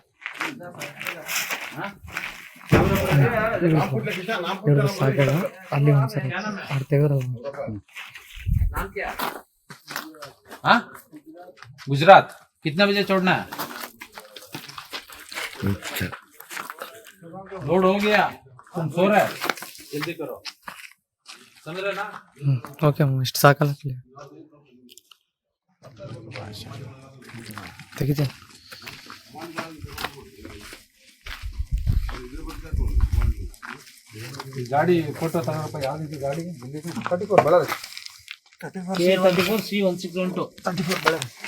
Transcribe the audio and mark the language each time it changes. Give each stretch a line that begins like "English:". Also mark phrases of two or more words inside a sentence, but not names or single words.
Kannada: ಅಲ್ಲಿ ಒಂದ್ಸರಿ ಆಡ್ತೇವ್ರ
Hindi: हाँ गुजरात कितना बजे छोड़ना है? लोड हो गया, तुम सो रहे, जल्दी करो, समझ रहे ना?
Kannada: ಓಕೆ ಇಷ್ಟು ಸಾಕಲ್ಲ ತೆಗಿತೀನಿ. ಗಾಡಿ ಫೋಟೋ ತಗೊಳಪ್ಪ. ಯಾವ್ದು ಗಾಡಿ? 34 ಬಳ್ಳಾರಿ. K34C161 34 ಬಳ್ಳಾರಿ.